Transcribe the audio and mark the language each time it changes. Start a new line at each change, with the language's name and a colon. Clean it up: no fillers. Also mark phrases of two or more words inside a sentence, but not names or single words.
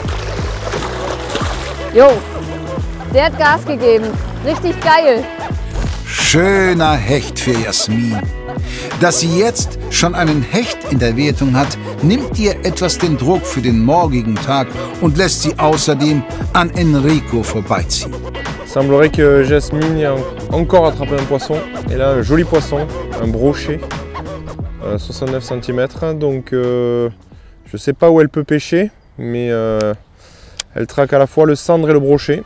German: Jo, der hat Gas gegeben. Richtig geil. Schöner Hecht für Jasmin. Dass sie jetzt schon einen Hecht in der Wertung hat, nimmt ihr etwas den Druck für den morgigen Tag und lässt sie außerdem an Enrico vorbeiziehen.
French: Il semblerait que Jasmine ait encore attrapé un poisson. Et là, un joli poisson, un brochet, 69 cm. Donc je ne sais pas où elle peut pêcher, mais elle traque à la fois le cendre et le brochet.